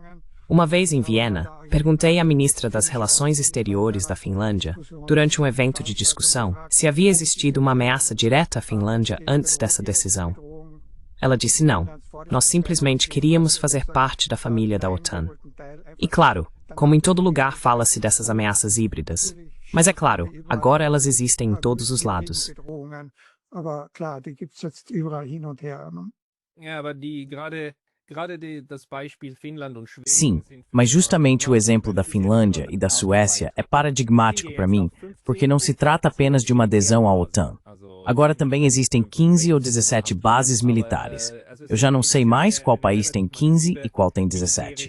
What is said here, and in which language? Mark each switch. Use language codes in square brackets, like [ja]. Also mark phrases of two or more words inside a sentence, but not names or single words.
[pt] Uma vez em Viena, perguntei à ministra das Relações Exteriores da Finlândia, durante um evento de discussão, se havia existido uma ameaça direta à Finlândia antes dessa decisão. Ela disse não, nós simplesmente queríamos fazer parte da família da OTAN. E claro, como em todo lugar fala-se dessas ameaças híbridas. Mas é claro, agora elas existem em todos os lados. [de] Ja, aber die gerade [pt] Sim, mas justamente o exemplo da Finlândia e da Suécia é paradigmático para mim, porque não se trata apenas de uma adesão à OTAN. Agora também existem 15 ou 17 bases militares. Eu já não sei mais qual país tem 15 e qual tem 17.